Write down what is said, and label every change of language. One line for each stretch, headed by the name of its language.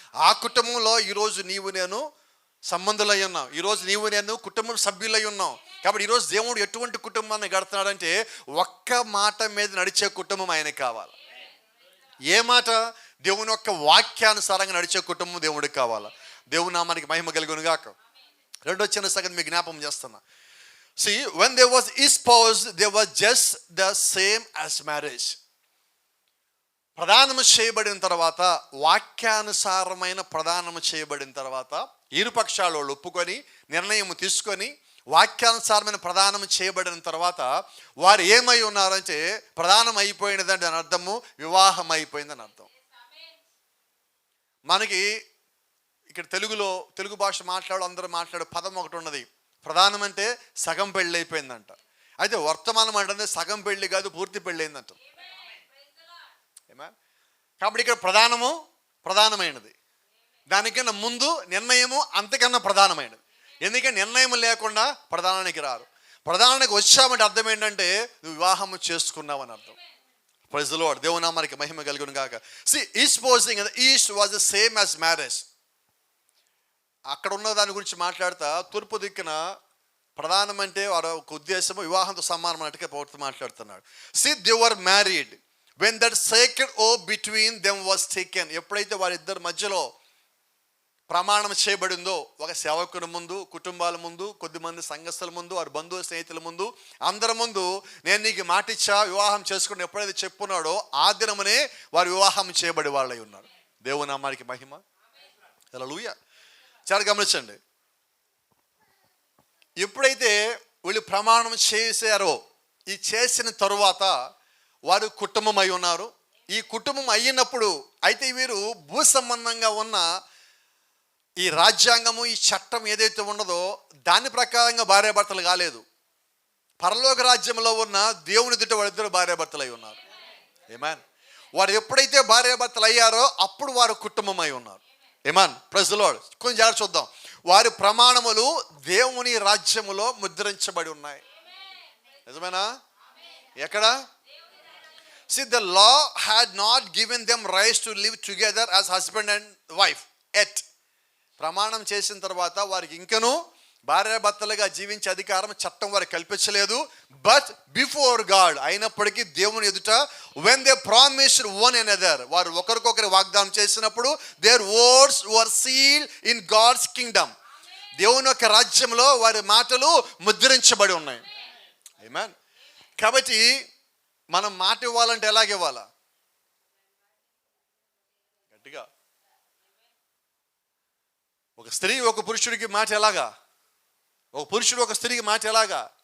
Telugu: ఆ కుటుంబంలో ఈరోజు నీవు నేను సంబంధులై ఉన్నాం. ఈరోజు నీవు నేను కుటుంబం సభ్యులై ఉన్నాం. కాబట్టి ఈరోజు దేవుడు ఎటువంటి కుటుంబాన్ని కడుతున్నాడంటే ఒక్క మాట మీద నడిచే కుటుంబం ఆయనకి కావాలి. ఏ మాట? దేవుని యొక్క వాక్యానుసారంగా నడిచే కుటుంబం దేవుడికి కావాలా. దేవుని నామానికి మహిమ కలుగును గాక. రెండో చిన్న సంగతి మీకు జ్ఞాపకం చేస్తున్నా.
English: See, when there was espoused, there was just the same as marriage.
Telugu: ప్రదానము చేయబడిన తర్వాత, వాక్యానుసారమైన ప్రదానము చేయబడిన తర్వాత, ఇరుపక్షాలు వాళ్ళు ఒప్పుకొని నిర్ణయం తీసుకొని వాక్యానుసారమైన ప్రదానం చేయబడిన తర్వాత వారు ఏమై ఉన్నారంటే ప్రదానం అయిపోయినదంటే అని అర్థము, వివాహం అయిపోయిందని అర్థం. మనకి ఇక్కడ తెలుగు భాష అందరూ మాట్లాడే పదం ఒకటి ఉన్నది. ప్రధానం అంటే సగం పెళ్ళి అయిపోయిందంట. అయితే వర్తమానం అంటే సగం పెళ్ళి కాదు, పూర్తి పెళ్ళి అయిందంట. కాబట్టి ఇక్కడ ప్రధానమైనది. దానికన్నా ముందు నిర్ణయము అంతకన్నా ప్రధానమైనది. ఎందుకంటే నిర్ణయం లేకుండా ప్రధానానికి రారు. ప్రధానానికి వచ్చామంటే అర్థం ఏంటంటే నువ్వు వివాహము చేసుకున్నావు అని అర్థం. Praise the lord. దేవుని నామానికి మహిమ కలుగును గాక.
English: See, espousing in the east was the same as marriage.
Telugu: అక్కడ ఉన్న దాని గురించి మాట్లాడుతా, తూర్పు దిక్కున ప్రధానం అంటే వారి ఒక ఉద్దేశము వివాహంతో సమానం అన్నట్టుగా పౌరుతో మాట్లాడుతున్నాడు.
English: See, they were married when that sacred oath between them was taken.
Telugu: ఎప్పుడైతే వారిద్దరి మధ్యలో ప్రమాణం చేయబడిందో, ఒక సేవకుని ముందు, కుటుంబాల ముందు, కొద్దిమంది సంఘస్థుల ముందు, వారి బంధువుల స్నేహితుల ముందు, అందరి ముందు నేను నీకు మాటిచ్చా వివాహం చేసుకుని ఎప్పుడైతే చెప్పున్నాడో ఆ దినమునే వారు వివాహం చేయబడి వాళ్ళై ఉన్నారు. దేవుని నామానికి మహిమ. హల్లెలూయా. చాలా గమనించండి. ఎప్పుడైతే వీళ్ళు ప్రమాణం చేశారో, ఈ చేసిన తరువాత వారు కుటుంబం అయి ఉన్నారు. ఈ కుటుంబం అయినప్పుడు అయితే వీరు భూ సంబంధంగా ఉన్న ఈ రాజ్యాంగము, ఈ చట్టం ఏదైతే ఉన్నదో దాని ప్రకారంగా భార్యాభర్తలు కాలేదు. పరలోక రాజ్యంలో ఉన్న దేవుని ఎదుట వారిద్దరు భార్యాభర్తలు అయి ఉన్నారు. ఆమేన్. వారు ఎప్పుడైతే భార్యాభర్తలు అయ్యారో అప్పుడు వారు కుటుంబం అయి ఉన్నారు. ఆమేన్. Praise the lord. కొంచెం జాగ్రత్త చూద్దాం. వారి ప్రమాణములు దేవుని రాజ్యములో ముద్రించబడి ఉన్నాయి. నిజమేనా? ఎక్కడ?
English: See, the law had not given them rights to live together as husband and wife yet.
Telugu: ప్రమాణం చేసిన తర్వాత వారికి ఇంకనూ భార్యాభర్తలుగా జీవించే అధికారం చట్టం వారికి కల్పించలేదు.
English: but before God,
Telugu: అయినప్పటికీ దేవుని ఎదుట
English: when they promised one another,
Telugu: వారు ఒకరికొకరు వాగ్దానం చేసినప్పుడు
English: their words were sealed in God's kingdom.
Telugu: దేవుని యొక్క రాజ్యంలో వారి మాటలు ముద్రించబడి ఉన్నాయి. ఆమేన్. కాబట్టి మనం మాట ఇవ్వాలంటే ఎలాగ ఇవ్వాలా? గట్టిగా. ఒక స్త్రీ ఒక పురుషుడికి మాట ఎలాగా? ఒక పురుషుడు ఒక స్త్రీకి మాట ఎలాగా?